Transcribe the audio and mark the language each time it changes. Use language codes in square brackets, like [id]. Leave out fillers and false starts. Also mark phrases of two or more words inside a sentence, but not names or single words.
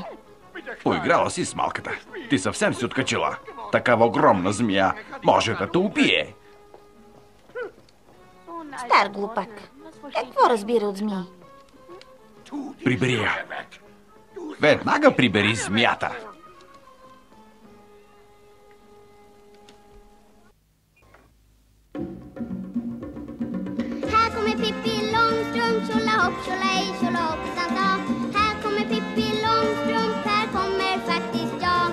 [bg] Поиграла си с малката. Ти съвсем си откачила. Такава огромна змия може да те убие. Стар глупак. Какво разбира от змии? Прибери я. Веднага прибери змията. [sv] Här kommer Pippi Långstrump, tjolahopp, tjolahej, tjolahoppsan sa. Här kommer Pippi Långstrump, här kommer faktiskt jag.